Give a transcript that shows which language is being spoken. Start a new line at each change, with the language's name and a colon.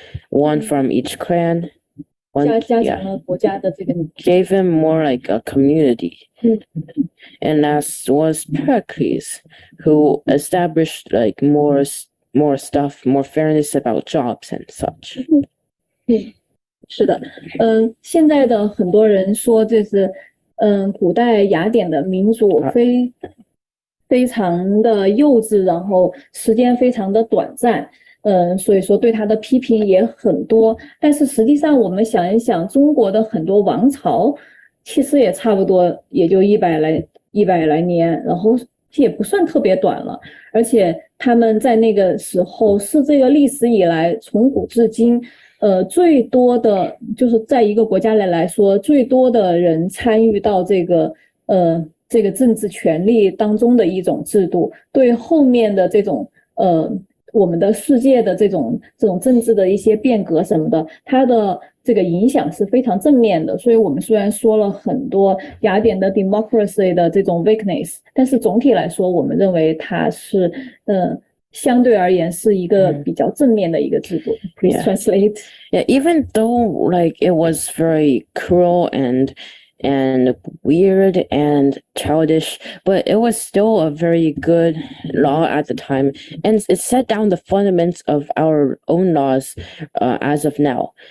English: One from each clan. Gave him more like a community. And last was Pericles, who established like more stuff, more fairness about jobs and such.
Chinese: 是的，现在的很多人说这是，古代雅典的民主非常的幼稚，然后时间非常的短暂。所以说对他的批评也很多，但是实际上我们想一想，中国的很多王朝其实也差不多也就100来年，然后也不算特别短了，而且他们在那个时候是这个历史以来从古至今最多的，就是在一个国家来说最多的人参与到这个政治权力当中的一种制度，对后面的这种我们的世界的这种政治的一些变革什么的，它的这个影响是非常正面的。所以我们虽然说了很多雅典的
English: democracy
Chinese: 的这种
English: weakness，
Chinese: 但是总体来说，我们认为它是相对而言是一个比较正面的一个制度。
English: Please translate. Yeah, even though like it was very cruel and weird and childish, but it was still a very good law at the time, and it set down the fundamentals of our own laws as of now.